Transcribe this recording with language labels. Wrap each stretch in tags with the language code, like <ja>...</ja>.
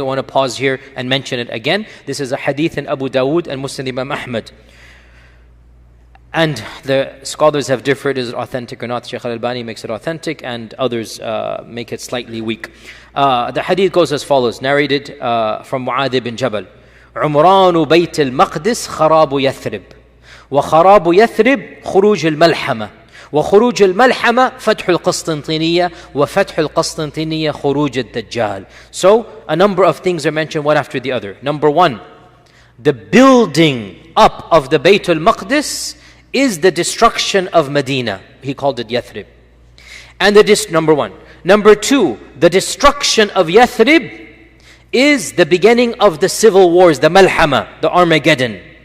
<en>I want to pause here and mention it again. This is a hadith in Abu Dawood and Muslim Imam Ahmad. And the scholars have differed, is it authentic or not? Shaykh Al-Albani makes it authentic, and others make it slightly weak. The hadith goes as follows, narrated from Mu'adh ibn Jabal.</en> <ar>عمران بيت المقدس خراب يثرب وخراب يثرب خروج الملحمة وخروج الملحمة فتح القسطنطينية وفتح القسطنطينية خروج الدجال.</ar> <en>So a number of things are mentioned one after the other. Number one, the building up of the Bayt al-Maqdis is the destruction of Medina. He called it Yathrib. And number one. Number two, the destruction of Yathrib is the beginning of the civil wars, the Malhama, the Armageddon.</en>